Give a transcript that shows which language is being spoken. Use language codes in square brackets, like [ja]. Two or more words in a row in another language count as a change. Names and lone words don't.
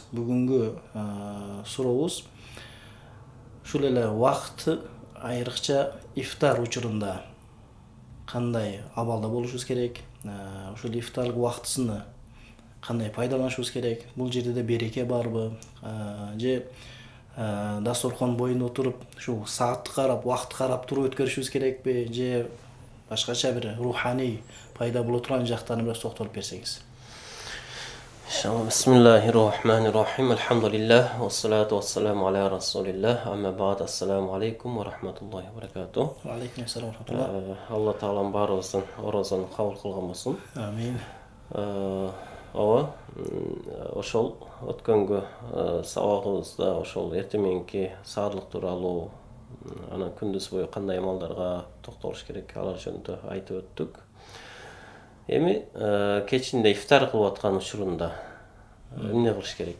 [ky] Бүгүнгү сурообуз ушул эле убакыт айрыкча ифтар учурунда кандай абалда болушубуз керек, ушул ифтар убактысыны кандай пайдаланышыбыз керек, бул жерде да береке барбы, же дасторкон боюнда отуруп ушул саатты карап, убакытты карап туруп өткөрүшүбүз керекпи, же башкача бир руханий пайда боло турган жактарына бир токтолуп берсеңиз. [ar] بسم الله الرحمن الرحيم. الحمد لله. والصلاة والسلام على رسول الله. أما بعد. السلام عليكم ورحمة الله وبركاته. وعليكم السلام ورحمة الله. [ky] Аллах Таала баарыбыздын оразабызды кабыл кылган болсун. [ar] Amin. [ky] Ошол өткөнгү сабагыбызда ошол эртеменки саарлык тууралуу, анан күндүз бою кандай амалдарга токтолуш керек, алар жөнүндө айтып өттүк. Эми кечинде ифтар кылып аткан учурунда эмне кылыш керек?